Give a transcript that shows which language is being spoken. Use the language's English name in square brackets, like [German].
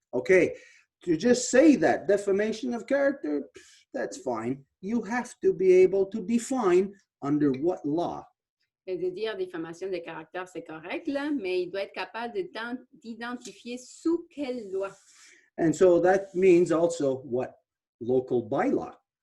[English] Okay, to just say that defamation of character, that's fine. You have to be able to define under what law. [French] Et de dire diffamation de caractère, c'est correct, là, mais il doit être capable d'identifier sous quelle loi. [English] And so that means also what local bylaw.